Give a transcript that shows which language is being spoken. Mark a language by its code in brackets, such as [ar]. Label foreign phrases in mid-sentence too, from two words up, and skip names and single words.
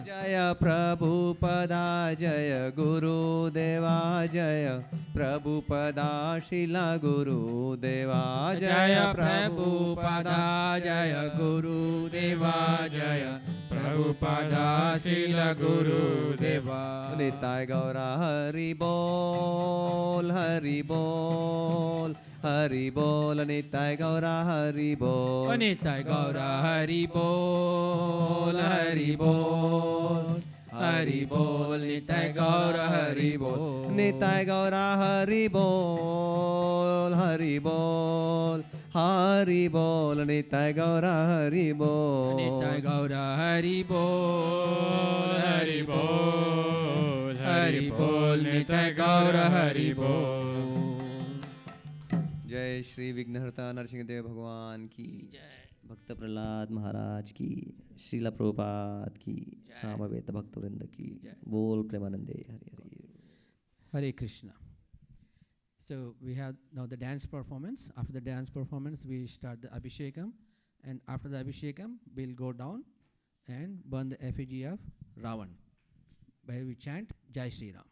[hi] जय प्रभुपदा जय गुरुदेवा जय प्रभुपदा शिला गुरुदेवा जय प्रभुपदा जय गुरुदेवा जय प्रभुपदा शिला गुरुदेवा निताय गौरा हरि बोल हरि बोल हरि बोल निताय गौरा हरि बोल निताय गौरा हरि बोल हरि बोल हरि बोल निताय गौरा हरि बोल निताय गौरा हरि बोल हरि बोल हरि बोल निताय गौरा हरि बोल निताय गौरा हरि बोल हरि बोल हरि बोल निताय गौरा हरि बोल। जय श्री विघ्नहर्ता नरसिंहदेव भगवान की जय भक्त प्रहलाद महाराज की श्रीला प्रभुपाद की सामवेद भक्त वृंद की बोल प्रेमानंदे हरि हरि [en] Hare Krishna. So we have now the dance performance. After the dance performance, we start the Abhishekam, and after the Abhishekam, we'll go down and burn the effigy of Ravan, where we chant [hi] जय श्री राम.